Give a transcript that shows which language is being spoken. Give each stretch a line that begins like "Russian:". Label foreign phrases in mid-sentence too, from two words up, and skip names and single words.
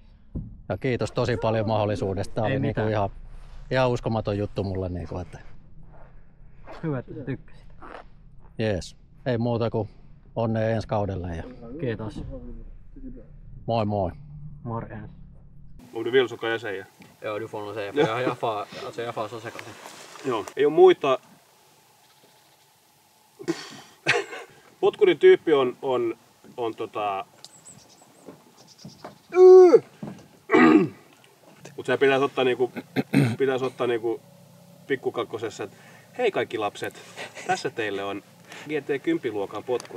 Finnish: Ja kiitos tosi paljon mahdollisuudesta. Tämä Ei oli niinku mitään. ihan uskomaton juttu mulle. Niinku, että Hyvä, että tykkäsit. jees. Ei muuta kuin onnea ensi kaudelle ja Kiitos. moi moi. Morjens.
Swedish: Om du vill så kan jag säga. Joo, du får nog säga, för jag jaffar så sekaisin.
Finnish: Joo. Ei ole muita. Potkurin tyyppi on Mut se pitäisi ottaa niinku pikkukakkosessa, että hei kaikki lapset, tässä teille on GT10-luokan potkuri.